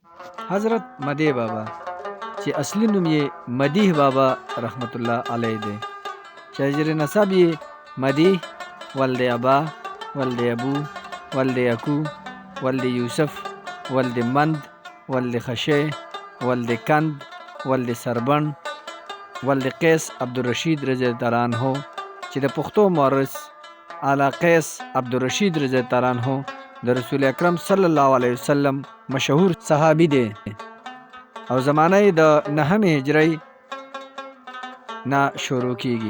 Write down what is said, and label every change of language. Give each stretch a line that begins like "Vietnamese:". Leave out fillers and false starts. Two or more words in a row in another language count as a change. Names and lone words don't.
Pashto: حضرت مدی بابا چې اصلي نوم یې مدیح بابا
Arabic: رحمت الله علیه
Pashto: دی، چې اجر نسب یې مدیح ولد ابا ولد ابو ولد اکو ولد یوسف ولد مند ولد خشه ولد کند ولد سربن ولد قیس عبدالرشید
Arabic: رضی الله عنه
Pashto: چې د پښتو مورث اعلی قیس عبدالرشید
Arabic: رضی الله عنه
Pashto: د رسول اکرم
Arabic: صلی الله علیه وسلم
Pashto: مشهور صحابي دی او زمانه د 9 هجری نه شروع کیږي.